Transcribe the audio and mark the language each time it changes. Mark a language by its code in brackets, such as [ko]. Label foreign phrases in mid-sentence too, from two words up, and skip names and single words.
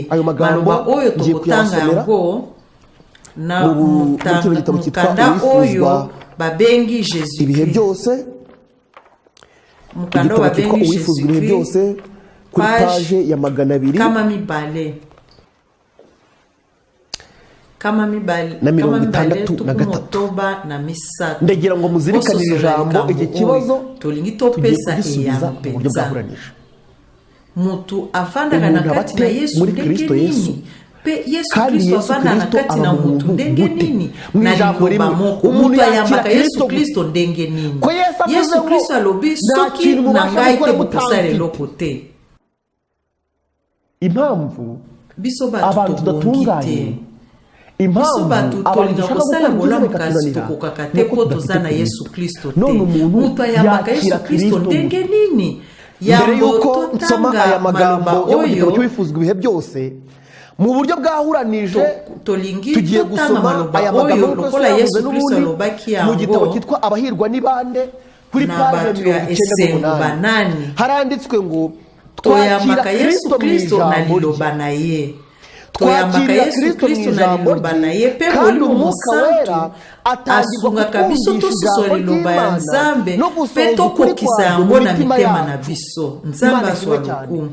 [ln] Maloba oyo tokotanga yango na mukanda oyo babengi Jésus-Christ. Mukanda babengi Jésus-Christ page ya 200 kama mibale tukumotoba na misatu. [rw] Ndagira ngo muzirikanire ijambo iki kibazo [ln] tolingi topesa eyampenza. Mutu afandaka na kati na Yesu ndenge nini? Pe Yesu Kristo afanda na kati na mutu ndenge nini? Na liloba moko mutu ayambaka Yesu Kristo ndenge nini? Yesu Kristo alobi soki na ngai te bokosala eloko te. [rw] Impamvu [ln] biso batu tobongite, biso batu tolinga kosala bolamu kasi tokokaka te po toza na Yesu Kristo te. Mutu ayambaka Yesu Kristo ndenge nini? Yambo totanga maloba oyo [rw] twifuzwa ibihe byose mu buryo bwahuranije. Tugiye gusoma aya magambo [ln] lokola Yesu Kristo alobaki yango [rw] mu gitabo kitwa Abahirwa ni bande kuri page 9 haranditswe ngo [ln] toyambaka Yesu Kristo na liloba na ye. Toyambaka Yesu Kristo na liloba na ye pe Molimo Mosantu asungaka biso tosusu liloba ya Nzambe pe tokokisa yango na mitema na biso. Nzambe aswa lokumu.